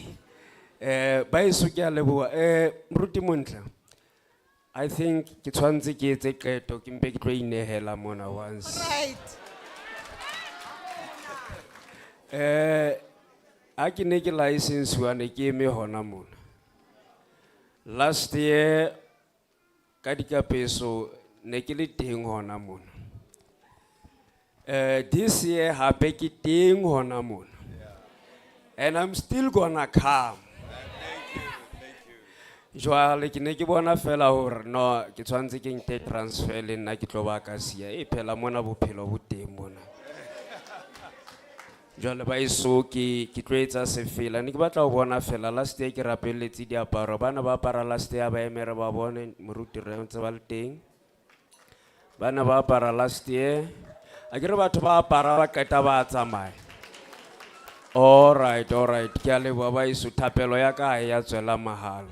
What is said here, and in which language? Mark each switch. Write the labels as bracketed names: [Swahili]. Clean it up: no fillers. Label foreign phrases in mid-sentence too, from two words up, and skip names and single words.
[Southern Sotho] Baeso ke a leboha. Moruti Montla, [English] I think [Southern Sotho] ke tshwantse ke etse qeto ke mpe ke tlo inehela mona once. A ke ne ke license wane ke eme hona mona. [English] Last year [Southern Sotho] ka dikapeso ne ke le teng hona mona. [English] This year [Southern Sotho] hape ke teng hona mona. [English] And I'm still gonna come. [Southern Sotho] Jwale ke ne ke bona fela hore no ke tshwantse ke nke transfer le nna ke tlo ba Akasia e phela mona bophelo bo teng mona. Jwale baiso ke tlo etsa sefela ne ke batla ho bona fela [English] last year [Southern Sotho] ke rapelletse diaparo bana ba apara [English] last year [Southern Sotho] ba emere ba bone moruti re ntse ba le teng. Bana ba apara [English] last year [Southern Sotho] a ke re batho ba apara ba qeta ba tsamaya. [English] All right [Southern Sotho] ke a leboha baiso thapelo ya ka ya tswela mahala.